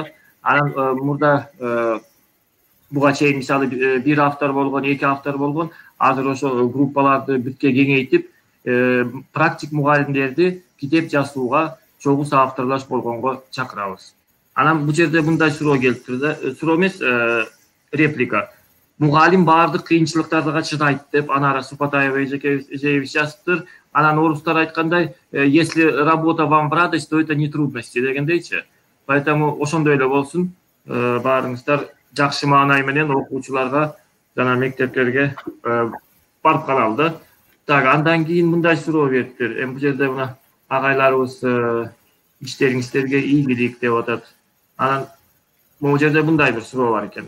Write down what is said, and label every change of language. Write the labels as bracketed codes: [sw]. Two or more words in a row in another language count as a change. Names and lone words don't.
[ky] Анан мурда буга чейин мисалы бир автор болгон, 2 автор болгон, азыр ошо группаларды бүткө кеңейтип, практик мугалимдерди китеп жазууга чогуу авторлаш болгонго чакырабыз. Анан бул жерде мындай суроо келиптир да, суроо эмес, реплика. Мугалим баардык кыйынчылыктарга чыдайт деп Анара Супатаева эжебиз жазыптыр. Анан орустар айткандай, [ru] если работа вам в радость, то это не трудности дегендейчи. [ky] Поэтому ошондой эле болсун. Баарыңыздар жакшы маанай менен окуучуларга жана мектептерге барып калалы да. Так, андан кийин мындай суроо бериптир. Бул жерде мына агайларыбыз иштериңиздерге ийгилик деп атат. Анан бул жерде мындай бир суроо бар экен.